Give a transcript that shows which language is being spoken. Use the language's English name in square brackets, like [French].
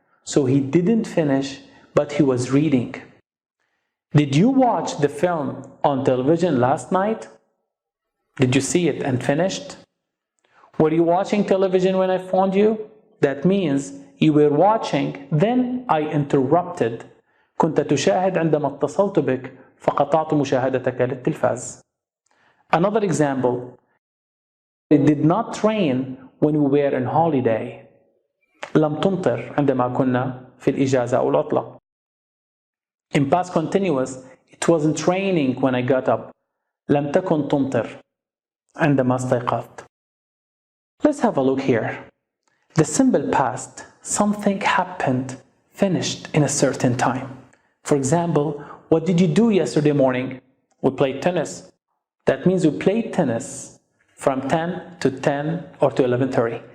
[English] So he didn't finish, but he was reading. Did you watch the film on television last night? Did you see it and finished? Were you watching television when I phoned you? That means you were watching, then I interrupted. [Arabic] كنت تشاهد عندما اتصلت بك فقطعت مشاهدتك للتلفاز. [English] Another example. It did not rain when we were on holiday. [Arabic] لم تمطر عندما كنا في الإجازة أو العطلة. [English] In past continuous, it wasn't raining when I got up. [Arabic] لم تكن تمطر عندما استيقظت. [English] Let's have a look here. The simple past, something happened, finished in a certain time. For example, what did you do yesterday morning? We played tennis. That means we played tennis from 10 to 10 or to 11:30.